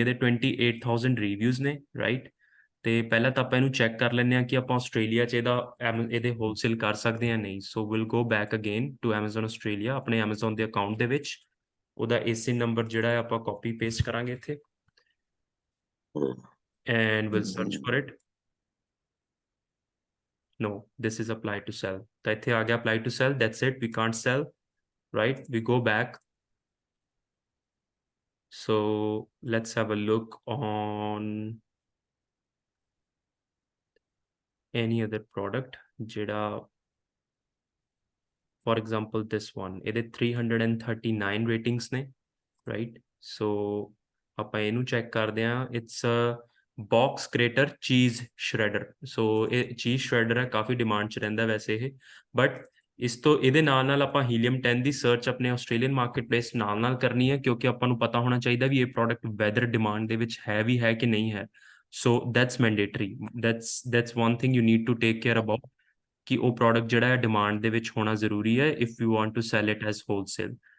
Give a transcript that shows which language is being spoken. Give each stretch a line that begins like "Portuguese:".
Punjabi: ਇਹਦੇ 28,000 ਰਿਵਿਊਜ਼ ਨੇ, ਰਾਈਟ। ਤੇ ਪਹਿਲਾਂ ਤਾਂ ਆਪਾਂ ਇਹਨੂੰ ਚੈੱਕ ਕਰ ਲੈਂਦੇ ਹਾਂ ਕਿ ਆਪਾਂ ਆਸਟ੍ਰੇਲੀਆ 'ਚ ਇਹਦੇ ਹੋਲਸੇਲ ਕਰ ਸਕਦੇ ਹਾਂ ਨਹੀਂ।
English: so will go back again to
Punjabi: Amazon Australia, ਆਪਣੇ Amazon ਦੇ ਅਕਾਊਂਟ ਦੇ ਵਿੱਚ ਉਹਦਾ ਏਸੀ ਨੰਬਰ ਜਿਹੜਾ ਹੈ ਆਪਾਂ ਕਾਪੀ ਪੇਸਟ ਕਰਾਂਗੇ ਇੱਥੇ,
English: and we'll search for it. No, this is apply to sell.
Punjabi: ਤਾਂ ਇੱਥੇ ਆ ਗਿਆ
English: apply to sell, that's it, we can't sell, right? We go back. So let's have a look on any other product ਜਿਹੜਾ, for example this one,
Punjabi: ਇਹਦੇ 339 ratings ਨੇ,
English: right? So
Punjabi: ਆਪਾਂ ਇਹਨੂੰ check ਕਰਦੇ ਹਾਂ,
English: it's a box grater cheese shredder.
Punjabi: So ਇਹ cheese shredder ਹੈ, ਕਾਫੀ demand 'ਚ ਰਹਿੰਦਾ ਵੈਸੇ ਇਹ, ਬਟ ਇਸ ਤੋਂ ਇਹਦੇ ਨਾਲ ਨਾਲ ਆਪਾਂ ਹੀਲੀਅਮ 10 ਦੀ ਸਰਚ ਆਪਣੇ ਆਸਟ੍ਰੇਲੀਅਨ ਮਾਰਕੀਟ ਪਲੇਸ ਨਾਲ ਕਰਨੀ ਹੈ, ਕਿਉਂਕਿ ਆਪਾਂ ਨੂੰ ਪਤਾ ਹੋਣਾ ਚਾਹੀਦਾ ਵੀ ਇਹ ਪ੍ਰੋਡਕਟ ਵੈਦਰ ਡਿਮਾਂਡ ਦੇ ਵਿੱਚ ਹੈ ਵੀ ਹੈ ਕਿ ਨਹੀਂ ਹੈ।
English: so that's mandatory, that's one thing you need to take care about,
Punjabi: ਕਿ ਉਹ ਪ੍ਰੋਡਕਟ ਜਿਹੜਾ ਹੈ ਡਿਮਾਂਡ ਦੇ ਵਿੱਚ ਹੋਣਾ ਜ਼ਰੂਰੀ ਹੈ
English: If you want to sell it as wholesale.